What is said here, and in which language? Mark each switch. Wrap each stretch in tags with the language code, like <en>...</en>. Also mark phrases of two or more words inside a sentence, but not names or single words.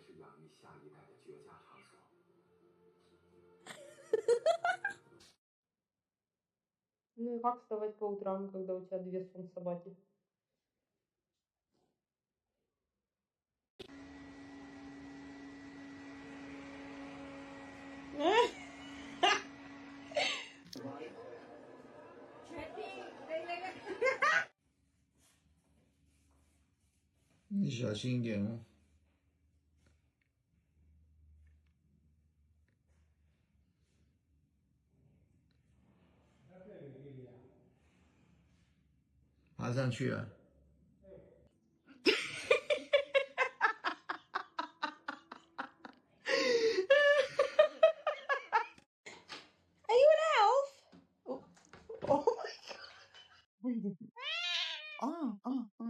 <zh>于下一代的绝佳场所。</zh> <ru>Ну и как вставать по утрам, когда у тебя 2 собаки?</ru> <en>Trippy.</en> <zh>你小心一点哦。爬上去了。</zh> <en>Are you an elf? Oh, oh my god.</en>